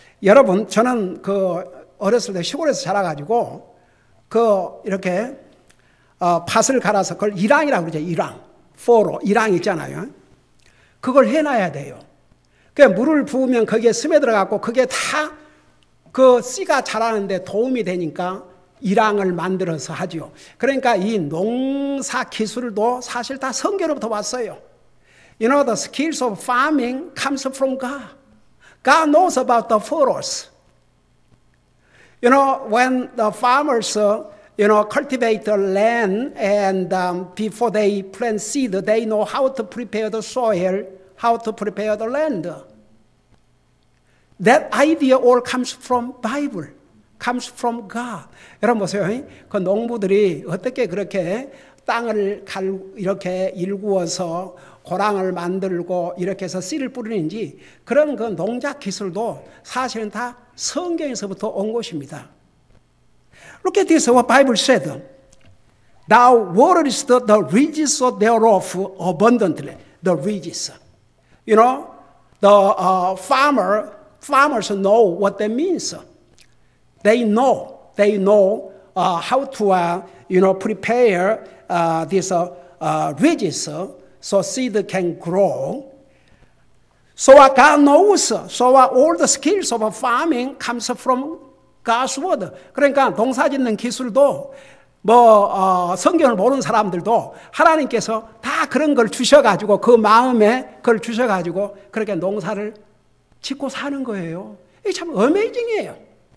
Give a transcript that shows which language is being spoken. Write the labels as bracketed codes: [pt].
[ko] 여러분, 저는 어렸을 때 시골에서 자라가지고 이렇게 밭을 갈아서 그걸 일항이라고 그러죠. 일항. 일항 있잖아요. 그걸 해놔야 돼요. 물을 부으면 거기에 스며 들어가고 그게 다 씨가 자라는데 도움이 되니까 일항을 만들어서 하죠. 그러니까 이 농사 기술도 사실 다 성경으로부터 왔어요. [en] You know, the skills of farming comes from God. God knows about the furrows. You know, when the farmers, cultivate the land and before they plant seed, they know how to prepare the soil, how to prepare the land. That idea all comes from Bible, comes from God. [ko] 여러분 보세요. 그 농부들이 어떻게 그렇게 땅을 이렇게 일구어서 고랑을 만들고 이렇게 해서 씨를 뿌리는지 그런 그 농작 기술도 사실은 다 성경에서부터 온 것입니다. [en] Look at this, what Bible said. Thou waterest the ridges thereof abundantly. The ridges. You know, the farmers know what that means. They know how to prepare these ridges so seed can grow. So God knows. So all the skills of farming comes from God's word. [ko] 그러니까 농사짓는 기술도 성경을 모르는 사람들도 하나님께서 다 그런 걸 주셔가지고 그 마음에 그걸 주셔가지고 그렇게 농사를 짓고 사는 거예요. 이게 참 어메이징이에요.